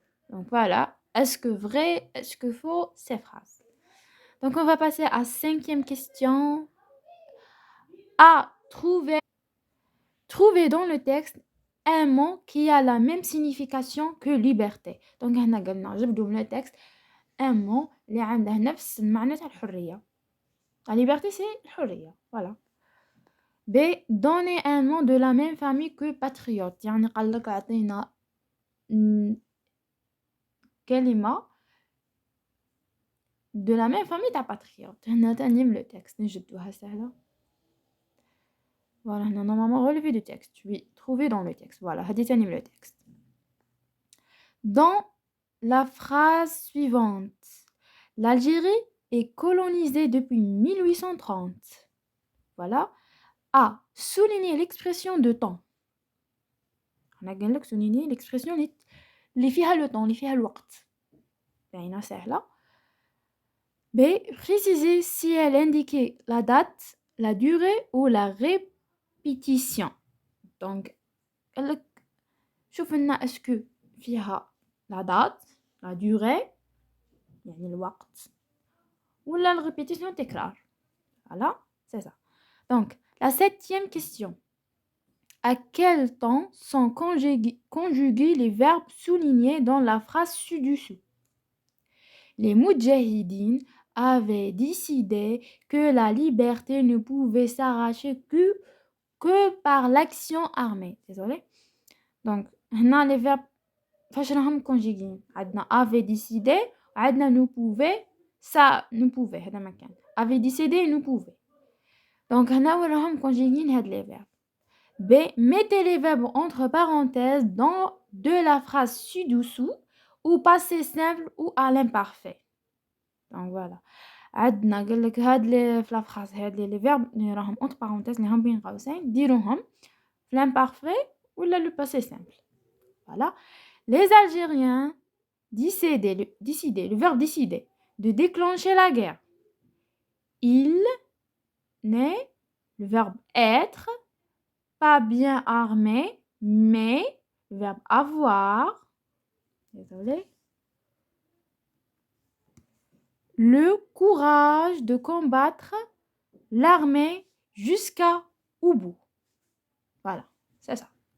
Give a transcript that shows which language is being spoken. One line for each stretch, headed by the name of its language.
French: Donc voilà, est-ce que vrai, est-ce que faux, ces phrases. Donc on va passer à 5e question. A. Trouver dans le texte un mot qui a la même signification que liberté.
Arabic: Donc هنا قلنا جبدوا من le texte un mot اللي عنده نفس المعنى تاع الحرية.
French: La liberté c'est الحرية. Voilà. B. Donner un nom de la même famille que patriote.
Arabic: يعني قال لك أعطينا كلمة de la même famille تاع patriote. هنا تانيم le texte نجدوها سهلة.
French: Voilà, هنا normalement relevé du texte. Oui, trouver dans le texte. Voilà, هادي تانيم le texte. Dans la phrase suivante, l'Algérie est colonisée depuis 1830. Voilà. A. Souligner l'expression de temps.
Arabic: On a قال لك souligner l'expression اللي فيها le temps, اللي فيها الوقت. باينة سهلة. B.
French: Préciser si elle indiquait la date, la durée ou la répétition.
Arabic: Donc, قال لك شوف لنا اسكو فيها la date, la durée, يعني الوقت, ولا la répétition تكرار.
French: Voilà, c'est ça. Donc, la 7e question. À quel temps sont conjugués les verbes soulignés dans la phrase ci-dessous? Les Moudjahidines avaient décidé que la liberté ne pouvait s'arracher que par l'action armée. Désolé. Donc, هنا les verbes فاش راهم conjugués. عندنا avait décidé, عندنا ne pouvait, ça ne pouvait.
Arabic: هذا ما كان.
French: Avait décidé, ne pouvait. Donc, هنا وين راهم conjugués هاد les verbes. B. Mettez les verbes entre parenthèses dans de la phrase ci-dessous ou passé simple ou à l'imparfait. Donc voilà.
Arabic: عندنا قال لك هاد لي في لا فراز هاد لي فيرب اللي راهم entre parenthèses اللي راهم بين قوسين ديروهم في l'imparfait ولا le passé simple.
French: Voilà. Les Algériens décidaient, le verbe décider, de déclencher la guerre. Il n'est, le verbe être, pas bien armé, mais le verbe avoir, désolé, le courage de combattre l'armée jusqu'au bout. Voilà, c'est ça.